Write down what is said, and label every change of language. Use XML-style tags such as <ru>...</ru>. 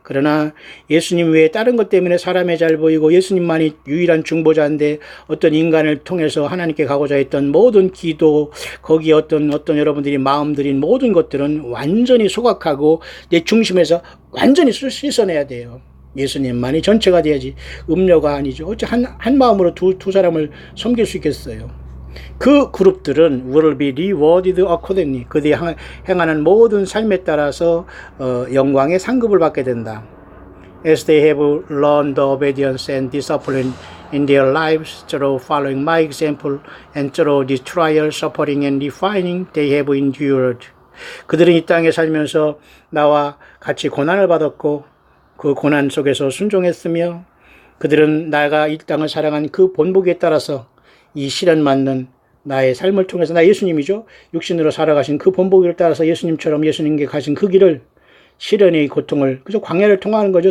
<ko>그러나 예수님 외에 다른 것 때문에 사람에 잘 보이고 예수님만이 유일한 중보자인데 어떤 인간을 통해서 하나님께 가고자 했던 모든 기도, 거기에 어떤 여러분들이 마음 들인 모든 것들은 완전히 소각하고 내 중심에서 완전히 씻어내야 돼요. 예수님만이 전체가 돼야지 음료가 아니죠. 어째 한 마음으로 두 사람을 섬길 수 있겠어요. 그 그룹들은</ko> <en>will be rewarded accordingly.</en> <ko>그들이 행하는 모든 삶에 따라서 영광의 상급을 받게 된다.</ko> <en>As they have learned the obedience and discipline in their lives through following my example and through the trial, suffering and refining they have endured.</en> <ko>그들은 이 땅에 살면서 나와 같이 고난을 받았고 그 고난 속에서 순종했으며 그들은 나가 이 땅을 사랑한 그 본보기에 따라서 이 시련 맞는 나의 삶을 통해서 나 예수님이죠. 육신으로 살아가신 그 본보기를 따라서 예수님처럼 예수님께 가신 그 길을 시련의 고통을 그저 광야를 통과하는 거죠.</ko>